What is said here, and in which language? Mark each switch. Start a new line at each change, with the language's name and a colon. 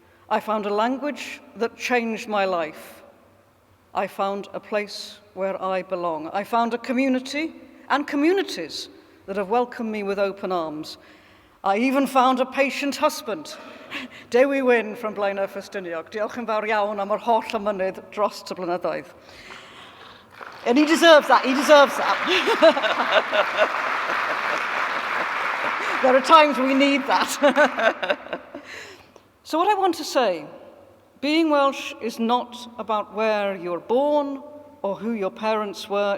English: I found a language that changed my life. I found a place where I belong. I found a community and communities that have welcomed me with open arms. I even found a patient husband, Dewi Wyn from Blaenau Ffestiniog.
Welsh: Diolch yn fawr iawn am yr holl amynydd dros y blynyddoedd.
English: And he deserves that, he deserves that. There are times we need that. So what I want to say, being Welsh is not about where you're born or who your parents were.